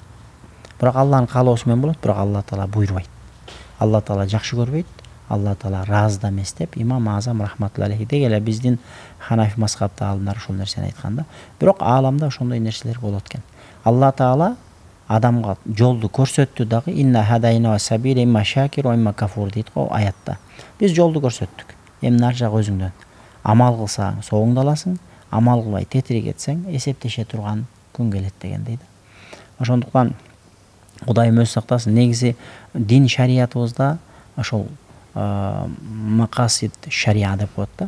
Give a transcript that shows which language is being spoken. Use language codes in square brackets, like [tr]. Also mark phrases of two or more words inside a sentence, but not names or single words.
[ky] Бирок Алланын каалоосу менен болот, бирок Алла Таала буйрубайт. Алла Таала жакшы көрбөйт. Алла Таала разы да эмес деп Имам Азам [ar] رحمة الله عليه [ky] деги эле биздин Ханафи мазхабта алымдар ошол нерсени айткан да. Бирок ааламда ошондой нерселер болот экен. Алла Таала адамга жолду көрсөттү дагы, [ar] إنا هدينا السبيل إما شاكر وإما كفور [ky] дейт го аятта. Биз жолду көрсөттүк. Эми нар жагы өзүңдөн. Амал кылсаң соңуңду аласың, амал кылбай тетири кетсең эсептеше турган күн келет дегендей да. Ошондуктан Кудайым өзү сактасын, негизи дин шариятыбызда ошол [ar] مقاصد الشريعة [ky] деп коет да.